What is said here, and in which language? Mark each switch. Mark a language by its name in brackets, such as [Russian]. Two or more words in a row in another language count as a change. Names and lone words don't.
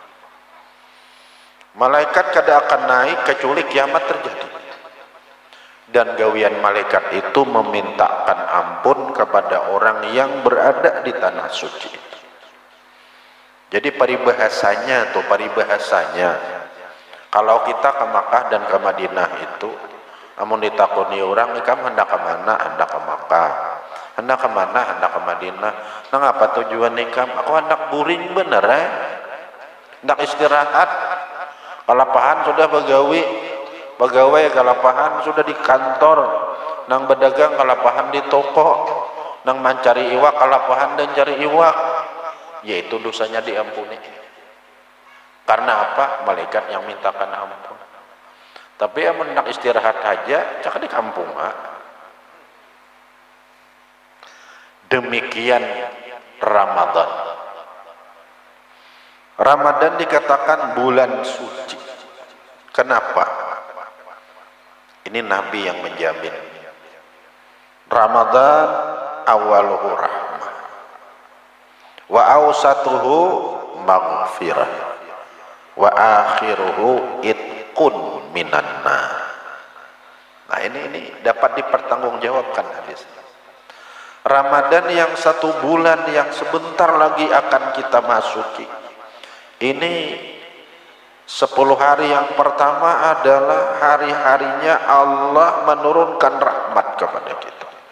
[Indonesian] Malaikat kada akan naik kecuali kiamat terjadi. Dan gawian malaikat itu memintakan ampun kepada orang yang berada di tanah suci itu. [Banjar] Jadi paribahasanya kalau kita ke Makkah dan ke Madinah itu amun ditakoni orang ikam hendak ke mana? [Indonesian] Hendak ke Makkah. Hendak ke mana? Hendak ke Madinah. [Banjar] Nah apa tujuan ikam? Aku hendak buring bener hendak istirahat. Kalapahan sudah pegawai kalapahan sudah di kantor, nang berdagang kalapahan di toko, nang mencari iwak kalapahan dan cari iwak, yaitu dosanya diampuni. [Indonesian] Karena apa? Malaikat yang mintakan ampun. Tapi yang hendak istirahat aja cak di kampung Demikian Ramadan. Ramadan dikatakan bulan suci. Kenapa? Ini Nabi yang menjamin. [Arabic] رمضان أوله رحمة وأوسطه مغفرة وآخره عتق من النار. [Indonesian] Nah ini dapat dipertanggungjawabkan hadis. Ramadan yang 1 bulan yang sebentar lagi akan kita masuki. Ini 10 hari yang pertama adalah hari-harinya Allah menurunkan rahmat kepada kita.